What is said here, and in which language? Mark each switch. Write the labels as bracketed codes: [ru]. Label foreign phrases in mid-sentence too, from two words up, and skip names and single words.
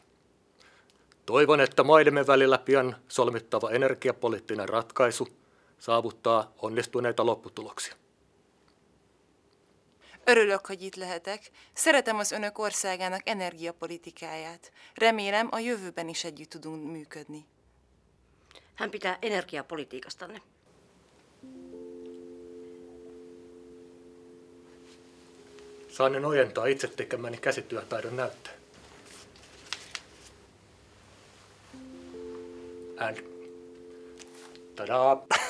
[fi] Toivon, että maidemme välillä pian solmittava energiapoliittinen ratkaisu saavuttaa onnistuneita lopputuloksia. [hu] Örülök, hogy itt lehetek. Szeretem az önök országának energiapolitikáját. Remélem, a jövőben is együtt tudunk működni. [fi] Hän pitää energiapolitiikastanne. Saanen ojentaa itse tekemäni käsityötaidon näytteen. [en] And tadaa!